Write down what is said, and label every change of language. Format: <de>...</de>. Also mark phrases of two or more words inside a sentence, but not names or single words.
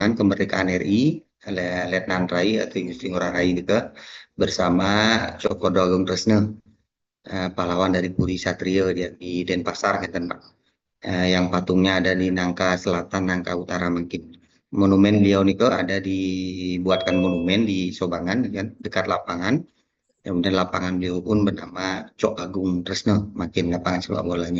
<id>kemerdekaan RI, Letnan Rai atau Igusti Ngurah Rai juga bersama Cokodo Agung Tresna, pahlawan dari Puri Satrio di Denpasar, kan Pak. Yang patungnya ada di Nangka Selatan, Nangka Utara mungkin. Monumen beliau niko ada dibuatkan monumen di Sobangan, kan, dekat lapangan. Kemudian lapangan beliau pun bernama Cok Agung Tresno, makin lapangan sepak bolanya.</id>